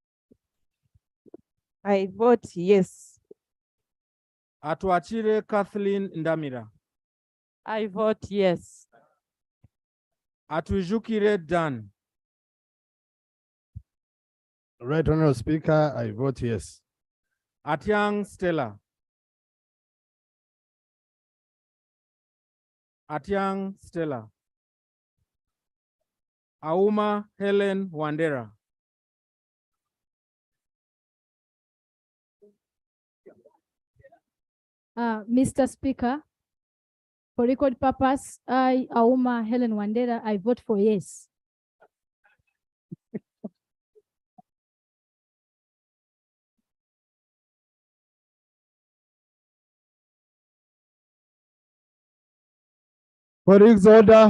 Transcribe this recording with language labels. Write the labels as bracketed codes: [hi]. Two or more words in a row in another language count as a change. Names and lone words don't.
[en] I vote yes. Atuachire Kathleen Ndamira. I vote yes. Atujukire Dan. Right Honorable Speaker, I vote yes. Atiang Stella. Atiang Stella. Auma Helen Wandera. Mr. Speaker, for record purpose, I, Auma Helen Wandera, I vote for yes. Colleagues, order.